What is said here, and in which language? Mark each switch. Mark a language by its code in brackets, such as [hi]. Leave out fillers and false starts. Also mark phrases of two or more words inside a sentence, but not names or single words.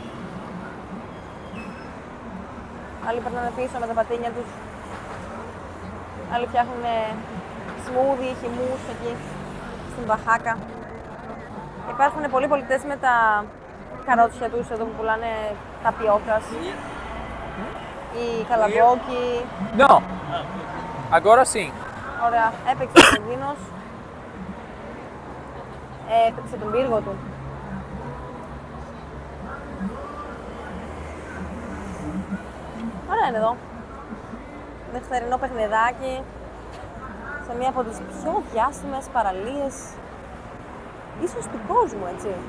[el] Άλλοι περνάνε πίσω με τα πατίνια τους. Άλλοι φτιάχνουν σμούδι, χυμούς εκεί στην Βαχάκα. Υπάρχουν πολλοί πολιτές με τα καρότσια τους εδώ που πουλάνε ταπιόκας ή καλαμπόκι. [pt] No, agora sim. [el] Ωραία, έπαιξε ο Κωνσταντίνος. Έπαιξε τον πύργο του. Ωραία είναι εδώ. Νυχτερινό παιχνιδάκι σε μία από τις πιο διάσημες παραλίες ίσως του κόσμου, έτσι.